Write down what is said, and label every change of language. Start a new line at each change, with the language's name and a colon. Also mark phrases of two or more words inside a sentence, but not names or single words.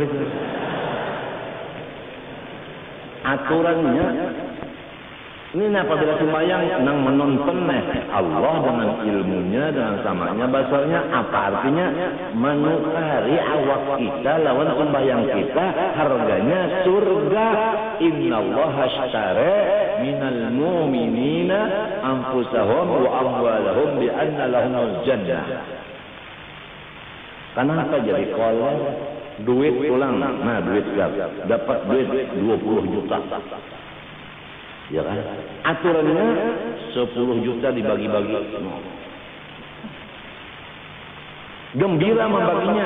Banjar: aturannya ini apabila sembahyang nang menonton Allah dengan ilmunya dengan samanya basarnya apa artinya menukari awak kita lawan sembahyang kita harganya surga.
Arabic: إن الله اشترى من المؤمنين أنفسهم وأموالهم بأن لهم الجنة.
Banjar: Kenapa jadi kolor duit pulang? Nah, duit dapat duit 20 juta. Ya kan? Aturannya 10 juta dibagi-bagi. Gembira membaginya.